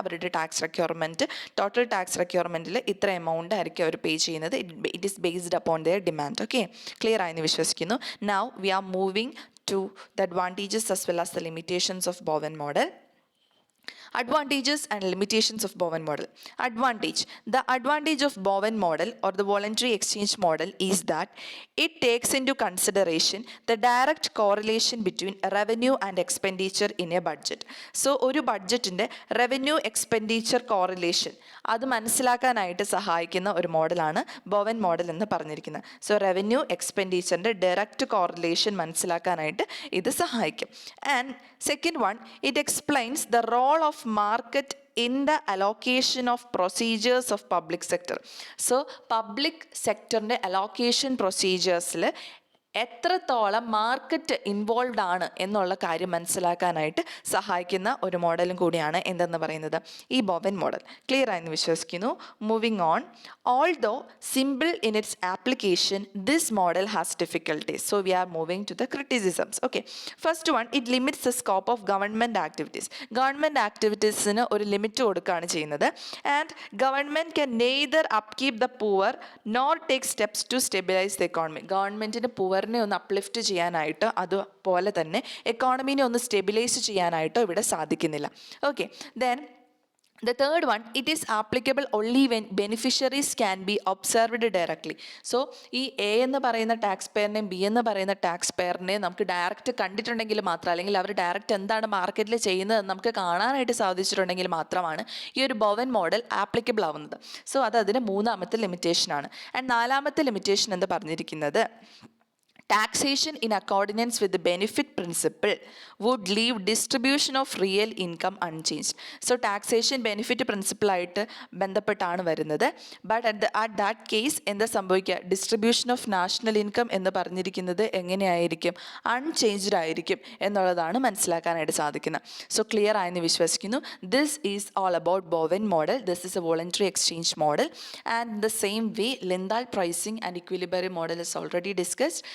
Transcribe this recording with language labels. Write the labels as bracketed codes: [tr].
[ml] അവരുടെ tax requirement, total tax റിക്വയർമെൻറ്റിൽ ഇത്ര amount ആയിരിക്കും അവർ പേ ചെയ്യുന്നത്. [en] It is based upon their demand. Okay, [ml] clear ആയെന്ന് വിശ്വസിക്കുന്നു. [en] Now we are moving to the advantages as well as the limitations of Bowen model. Advantages and limitations of Bowen model. Advantage. The advantage of Bowen model or the voluntary exchange model is that it takes into consideration the direct correlation between revenue and expenditure in a budget. [ml] So ഒരു ബഡ്ജറ്റിൻ്റെ revenue expenditure correlation അത് മനസ്സിലാക്കാനായിട്ട് സഹായിക്കുന്ന ഒരു മോഡലാണ് Bowen model എന്ന് പറഞ്ഞിരിക്കുന്നത്. So revenue എക്സ്പെൻഡിച്ചറിൻ്റെ direct correlation മനസ്സിലാക്കാനായിട്ട് ഇത് സഹായിക്കും. [en] And second one, it explains the role of market in the allocation of procedures of public sector. So public sector allocation procedures [ml] എത്രത്തോളം മാർക്കറ്റ് ഇൻവോൾവ് ആണ് എന്നുള്ള കാര്യം മനസ്സിലാക്കാനായിട്ട് സഹായിക്കുന്ന ഒരു മോഡലും കൂടിയാണ് എന്തെന്ന് പറയുന്നത് ഈ ബോവൻ മോഡൽ. ക്ലിയർ ആയെന്ന് വിശ്വസിക്കുന്നു. [en] Moving on. Although simple in its application this model has difficulties. So we are moving to the criticisms. Okay, first one, it limits the scope of government activities. [ml] Government ആക്ടിവിറ്റീസിന് ഒരു limit കൊടുക്കുകയാണ് ചെയ്യുന്നത്. [en] And government can neither upkeep the poor nor take steps to stabilise the economy. [ml] ഗവൺമെൻറ്റിന് പൂവറിനെ ഒന്ന് uplift ചെയ്യാനായിട്ട് അതുപോലെ തന്നെ എക്കോണമീനെ ഒന്ന് stabilise ചെയ്യാനായിട്ടോ ഇവിടെ സാധിക്കുന്നില്ല. [en] Okay, then the third one, it is applicable only when beneficiaries can be observed directly. [ml] So ഈ A എന്ന് പറയുന്ന ടാക്സ് പെയറിനെയും ബി എന്ന് പറയുന്ന ടാക്സ് പെയറിനെയും നമുക്ക് ഡയറക്റ്റ് കണ്ടിട്ടുണ്ടെങ്കിൽ മാത്രം, അല്ലെങ്കിൽ അവർ ഡയറക്റ്റ് എന്താണ് മാർക്കറ്റിൽ ചെയ്യുന്നത് നമുക്ക് കാണാനായിട്ട് സാധിച്ചിട്ടുണ്ടെങ്കിൽ മാത്രമാണ് ഈ ഒരു ബോവൻ മോഡൽ ആപ്ലിക്കബിൾ ആവുന്നത്. സോ അതിന് മൂന്നാമത്തെ ലിമിറ്റേഷനാണ്. [en] and [ml] നാലാമത്തെ ലിമിറ്റേഷൻ എന്ന് പറഞ്ഞിരിക്കുന്നത് [en] taxation in accordance with the benefit principle would leave distribution of real income unchanged. [ml] So taxation benefit principle ആയിട്ട് ബന്ധപ്പെട്ടാണ് വരുന്നത്. ബട്ട് [en] at that case [ml] എന്താ സംഭവിക്കുക, ഡിസ്ട്രിബ്യൂഷൻ ഓഫ് നാഷണൽ ഇൻകം എന്ന് പറഞ്ഞിരിക്കുന്നത് എങ്ങനെയായിരിക്കും, അൺചേഞ്ച്ഡ് ആയിരിക്കും എന്നുള്ളതാണ് മനസ്സിലാക്കാനായിട്ട് സാധിക്കുന്നത്. [en] so [ml] ക്ലിയർ ആയെന്ന് വിശ്വസിക്കുന്നു. [en] This is all about Bowen model. This is a voluntary exchange model and the same way Lindahl pricing and equilibrium model is already discussed.